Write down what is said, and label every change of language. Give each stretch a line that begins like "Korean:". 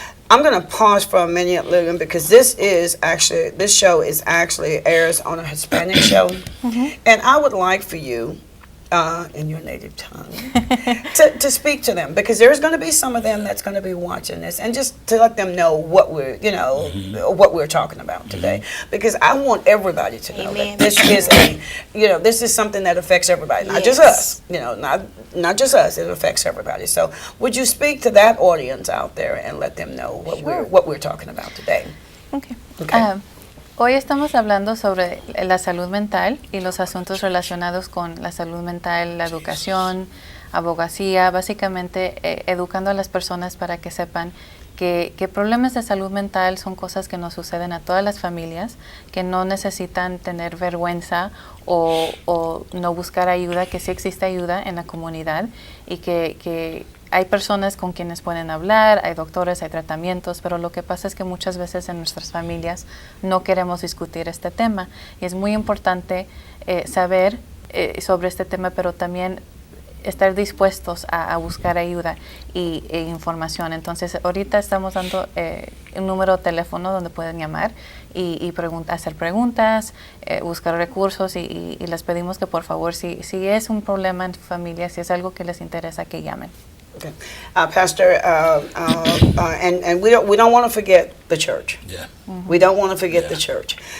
English: I'm going to pause for a minute, Lillian, because this show is actually airs on a Hispanic show, and I would like for you, in your native tongue, to speak to them, because there's going to be some of them that's going to be watching this, and just to let them know what we're talking about today, because I want everybody to know that this is this is something that affects everybody, not just us, not just us. It affects everybody. So, would you speak to that audience out there and let them know what we're talking about today? Okay.
Spanish: Hoy estamos hablando sobre la salud mental y los asuntos relacionados con la salud mental, la educación, abogacía, básicamente educando a las personas para que sepan que problemas de salud mental son cosas que nos suceden a todas las familias, que no necesitan tener vergüenza o no buscar ayuda, que sí existe ayuda en la comunidad y que hay personas con quienes pueden hablar, hay doctores, hay tratamientos, pero lo que pasa es que muchas veces en nuestras familias no queremos discutir este tema. Y es muy importante saber sobre este tema, pero también estar dispuestos a buscar ayuda e información. Entonces, ahorita estamos dando un número de teléfono donde pueden llamar y hacer preguntas, buscar recursos y les pedimos que por favor, si es un problema en tu familia, si es algo que les interesa, que llamen.
English: Okay. Pastor, and we don't want to forget the church. Yeah. We don't want to forget the church.